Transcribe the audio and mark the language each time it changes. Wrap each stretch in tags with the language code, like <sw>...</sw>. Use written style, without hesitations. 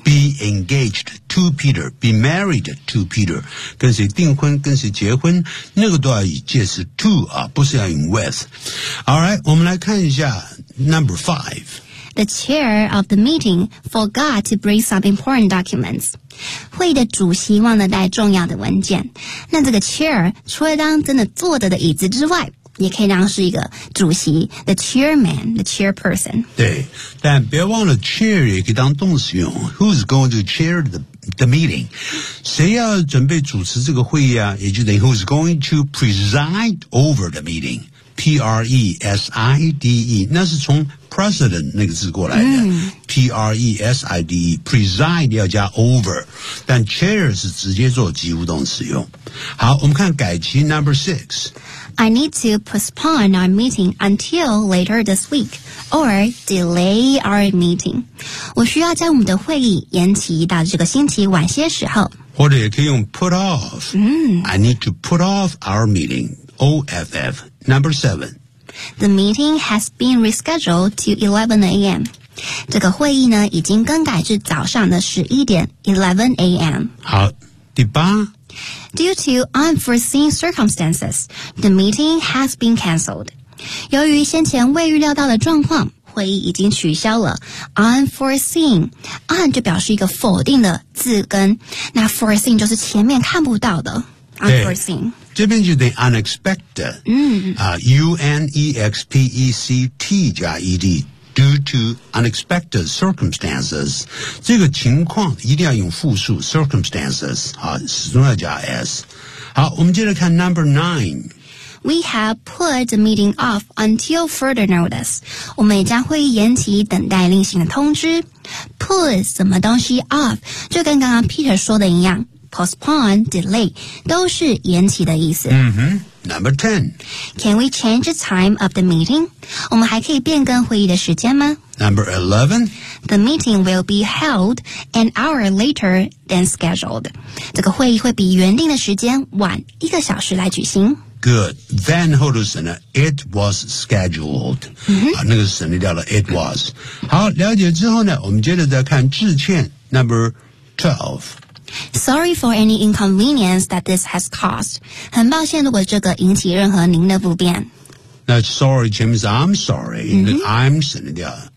<en>Be engaged to Peter</en> <zh>Be married to Peter 跟谁订婚跟谁结婚那个都要以介词 to、啊、不是要用 with Alright 我们来看一下 Number 5</zh> <en>The chair of the meeting forgot to bring some important documents.</en> <zh>会的主席忘了带重要的文件。那这个 chair 除了当真的坐着的椅子之外，也可以当是一个主席 ，the chairman, the chairperson. 对，但别忘了 chair 也可以当动词用。</zh> <en>Who's going to chair the meeting?</en> <zh>谁要准备主持这个会议啊？也就等于</zh> <en>Who's going to preside over the meeting?</en> <zh>Preside， 那是从President 那个字过来的、Preside Preside 要加 over 但 chair 是直接做及物动词用好我们看改期 number 6</zh> <en>I need to postpone our meeting until later this week or delay our meeting</en> <zh>我需要在我们的会议延期到这个星期晚些时候或者也可以用 put off、</zh> <en>I need to put off our meeting</en> <zh>OFF number 7</zh> <en>The meeting has been rescheduled to 11 a.m.</en> <zh>这个会议呢已经更改至早上的11点 11 a.m. 好第八</zh> <en>Due to unforeseen circumstances, the meeting has been cancelled.</en> <zh>由于先前未预料到的状况会议已经取消了 unforeseen un 就表示一个否定的字根那 foreseen 就是前面看不到的 unforeseen 这边就等于 unexpected、UNEXPECT 加 ED</zh> <en>due to unexpected circumstances</en> <zh>这个情况一定要用复数 circumstances 始终要加 S 好我们接着看 number 9</zh> <en>We have put the meeting off until further notice</en> <zh>我们也将会延期等待另行的通知 put 什么东西 off 就跟刚刚 Peter 说的一样Postpone, delay, 都是延期的意思。</zh> <en>嗯哼。Number 10. Can we change the time of the meeting?</en> <zh>我们还可以变更会议的时间吗?</zh> <en>Number 11. The meeting will be held an hour later than scheduled.</en> <zh>这个会议会比原定的时间晚一个小时来举行。</zh> <en>Good. Then, 后头省了 it was scheduled.、 Mm-hmm.</en> <zh>那个省掉了 it was. 好,了解之后呢,我们接着再看致歉 Number 12.</zh> <en>Sorry for any inconvenience that this has caused.</en> <zh>很抱歉如果这个引起任何您的不便。</zh> <en>那 sorry, James, I'm sorry.、I'm sending it out.</en>